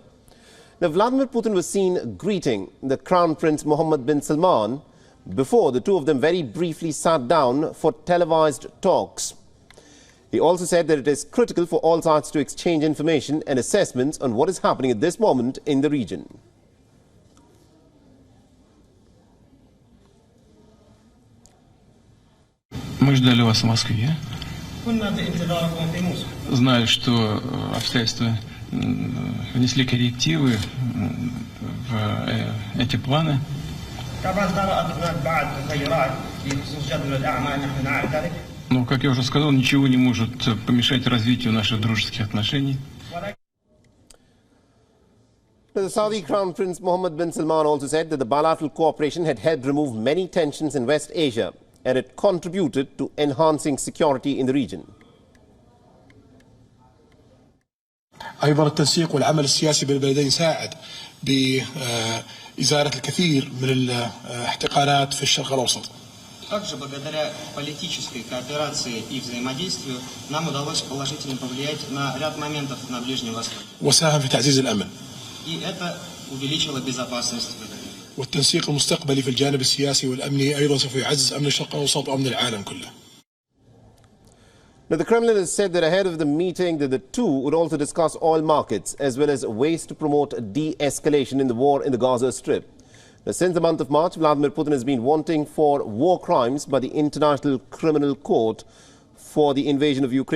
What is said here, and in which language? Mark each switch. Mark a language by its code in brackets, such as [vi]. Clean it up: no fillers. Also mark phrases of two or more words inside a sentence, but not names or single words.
[en] Now, Vladimir Putin was seen greeting the Crown Prince Mohammed bin Salman before the two of them very briefly sat down for televised talks. He also said that it is critical for all sides to exchange information and assessments on what is happening at this moment in the region. [ru] Мы ждали вас в Москве. Знаю, что обстоятельства внесли коррективы в эти планы. Но, как я уже сказал, ничего не может помешать развитию наших дружеских отношений. [en] The Saudi Crown Prince Mohammed bin Salman also said that the bilateral cooperation had helped remove many tensions in West Asia and it contributed to enhancing security in the region. [ar] أيضا التنسيق والعمل السياسي بين البلدين ساعد بإزالة الكثير من الاحتقانات في الشرق الأوسط. [ru] Также благодаря политической кооперации и взаимодействию нам удалось положительно повлиять на ряд моментов на Ближнем Востоке. [ar] وساهم في تعزيز الأمن. [ru] И это увеличило безопасность в регионе. [ar] والتنسيق المستقبلي في الجانب السياسي والأمني أيضا سوف يعزز أمن الشرق الأوسط وأمن العالم كله. [en] Now, the Kremlin has said that ahead of the meeting that the two would also discuss oil markets as well as ways to promote de-escalation in the war in the Gaza Strip. Now, since the month of March, Vladimir Putin has been wanting for war crimes by the International Criminal Court for the invasion of Ukraine.